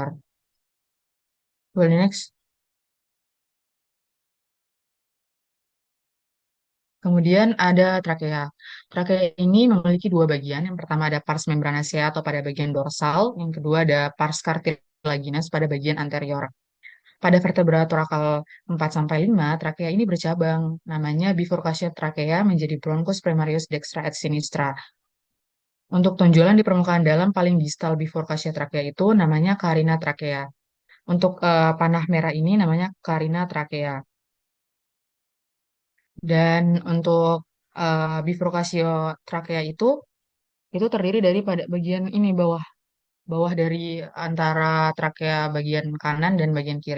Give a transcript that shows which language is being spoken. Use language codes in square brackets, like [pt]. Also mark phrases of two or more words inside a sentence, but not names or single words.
[id] Boleh next. Kemudian ada trakea. Trakea ini memiliki dua bagian. Yang pertama ada [la] pars membranacea [id] atau pada bagian dorsal. Yang kedua ada [la] pars cartilaginous [id] pada bagian anterior. Pada vertebra torakal 4 sampai 5, trakea ini bercabang. Namanya bifurcation trakea menjadi [la] bronchus primarius dextra et sinistra. [id] Untuk tonjolan di permukaan dalam paling distal bifurcation trakea itu namanya carina trakea. Untuk panah merah ini namanya carina trakea. Dan untuk bifurkasio trakea itu terdiri dari pada bagian ini bawah bawah dari antara trakea bagian kanan dan bagian kiri.